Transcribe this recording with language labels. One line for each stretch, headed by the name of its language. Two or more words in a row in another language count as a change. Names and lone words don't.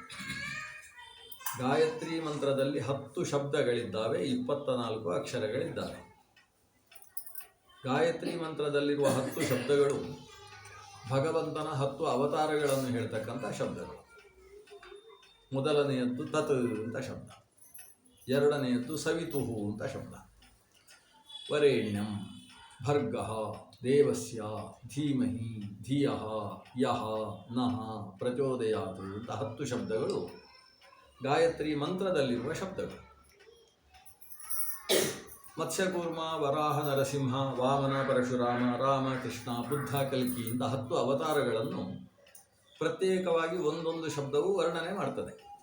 Kannada: ಗಾಯತ್ರಿ ಮಂತ್ರದಲ್ಲಿ 10 ಶಬ್ದಗಳಿದ್ದಾವೆ, 24 ಅಕ್ಷರಗಳಿದ್ದಾವೆ. ಗಾಯತ್ರಿ ಮಂತ್ರದಲ್ಲಿರುವ 10 ಶಬ್ದಗಳು ಭಗವಂತನ 10 ಅವತಾರಗಳನ್ನು ಹೇಳ್ತಕ್ಕಂಥ ಶಬ್ದಗಳು. ಮೊದಲನೆಯದ್ದು ತತ್ ಅಂತ ಶಬ್ದ, ಎರಡನೆಯದ್ದು ಸವಿತುಹು ಅಂತ ಶಬ್ದ,
Sanskrit: ವರೇಣ್ಯಂ ಭರ್ಗಃ ದೇವಸ್ಯ ಧೀಮಹಿ ಧಿಯಃ ಯಃ ನಃ ಪ್ರಚೋದಯಾತ್
Kannada: ಅಂತ 10 ಶಬ್ದಗಳು ಗಾಯತ್ರಿ ಮಂತ್ರದಲ್ಲಿರುವ ಶಬ್ದಗಳು. ಮತ್ಸ್ಯಕೂರ್ಮ, ವರಾಹ, ನರಸಿಂಹ, ವಾಮನ, ಪರಶುರಾಮ, ರಾಮ, ಕೃಷ್ಣ, ಬುದ್ಧ, ಕಲ್ಕಿ ಇಂಥ 10 ಅವತಾರಗಳನ್ನು ಪ್ರತ್ಯೇಕವಾಗಿ ಒಂದೊಂದು ಶಬ್ದವು ವರ್ಣನೆ ಮಾಡ್ತದೆ.